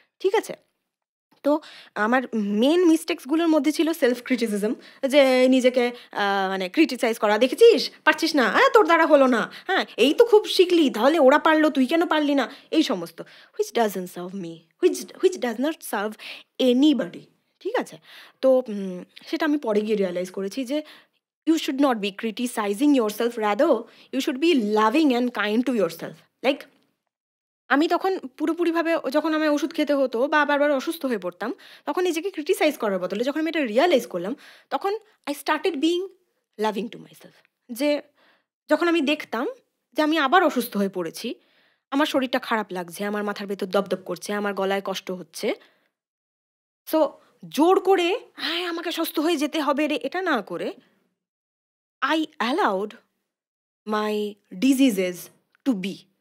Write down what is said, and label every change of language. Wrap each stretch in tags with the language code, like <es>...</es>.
<bn>ঠিক আছে, তো আমার মেন মিস্টেক্সগুলোর মধ্যে ছিল সেলফ ক্রিটিসিজম, যে নিজেকে মানে ক্রিটিসাইজ করা, দেখেছিস পারছিস না, হ্যাঁ তোর দ্বারা হলো না, হ্যাঁ এই তো খুব শিখলি, তাহলে ওরা পারলো, তুই কেন পারলি না, এই সমস্ত,</bn> <en>Which doesn't serve me, which does not serve anybody.</en> <bn>ঠিক আছে, তো সেটা আমি পরে গিয়ে রিয়ালাইজ করেছি যে</bn> <en>you should not be criticizing yourself, rather you should be loving and kind to yourself.</en> <bn>Like আমি তখন পুরোপুরিভাবে যখন আমি ওষুধ খেতে হতো বা বারবার অসুস্থ হয়ে পড়তাম, তখন নিজেকে ক্রিটিসাইজ করার বদলে যখন আমি এটা রিয়ালাইজ করলাম, তখন</bn> <en>I started being loving to myself.</en> <bn>যে যখন আমি দেখতাম যে আমি আবার অসুস্থ হয়ে পড়েছি, আমার শরীরটা খারাপ লাগছে, আমার মাথার ভেতর দপদপ করছে, আমার গলায় কষ্ট হচ্ছে, সো জোর করে হ্যাঁ আমাকে সুস্থ হয়ে যেতে হবে রে এটা না করে,</bn> <en>I allowed my diseases to be.</en>